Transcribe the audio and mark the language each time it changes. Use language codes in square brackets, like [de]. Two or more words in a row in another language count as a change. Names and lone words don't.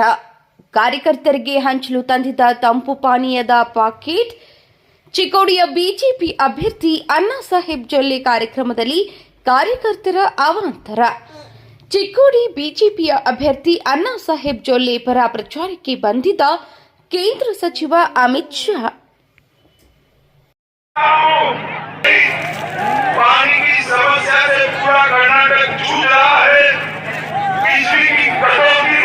[kn] ಕಾರ್ಯಕರ್ತರಿಗೆ ಹಂಚಲು ತಂದಿದ್ದ ತಂಪು ಪಾನೀಯದ ಪಾಕೆಟ್ ಚಿಕ್ಕೋಡಿಯ ಬಿಜೆಪಿ ಅಭ್ಯರ್ಥಿ ಅಣ್ಣಾ ಸಾಹೇಬ್ ಜೊಲ್ಲೆ ಕಾರ್ಯಕ್ರಮದಲ್ಲಿ ಕಾರ್ಯಕರ್ತರ ಅವಾಂತರ. ಚಿಕ್ಕೋಡಿ ಬಿಜೆಪಿಯ ಅಭ್ಯರ್ಥಿ ಅಣ್ಣಾ ಸಾಹೇಬ್ ಜೊಲ್ಲೆ ಪರ ಪ್ರಚಾರಕ್ಕೆ ಬಂದಿದ್ದ ಕೇಂದ್ರ ಸಚಿವ ಅಮಿತ್ ಶಾ [hi] पानी की समस्या से पूरा कर्नाटक जूझ रहा है। बिजली की कटौती